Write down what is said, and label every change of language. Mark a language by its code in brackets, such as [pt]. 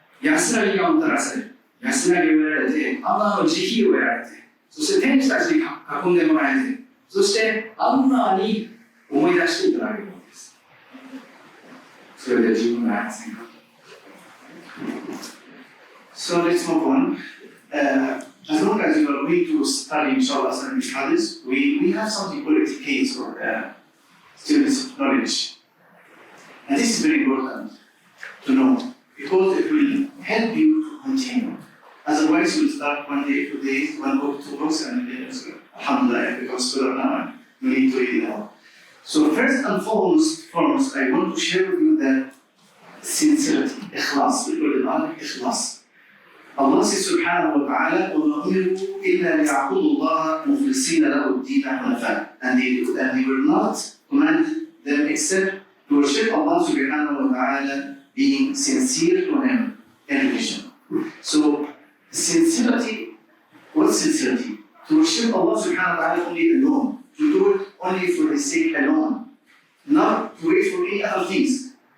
[ja] 安らぎがもたらされる。安らぎを得られて、アマの慈悲を得られて、そして天使たちに囲んでもらえて、そしてアンラーに思い出していただけるわけです。それで十分ではありませんか。 [en] So let's move on. As long as you are going to study inshallah Islamic studies, we have something called etiquette or students' knowledge. And this is very important to know because it will help you to continue. Otherwise, you will start 1 day, 2 days, 1 book, 2 books, and then alhamdulillah, I become scholar now. You need to read it out. So first and foremost, I want to share with you that sincerity, ikhlas, we call it Arabic ikhlas. Allah says [ar] subhanahu wa ta'ala, وَمَا أُمِرُوا إِلَّا لِيَعْبُدُوا اللَّهَ مُخْلِصِينَ لَهُ الدِّينَ حُنَفَاءَ. [en] And they were not commanded them except to worship Allah subhanahu wa ta'ala being sincere to Him in religion. So sincerity, what's sincerity? To worship Allah subhanahu wa ta'ala only alone, to do it only for His sake alone, not to wait for any other things.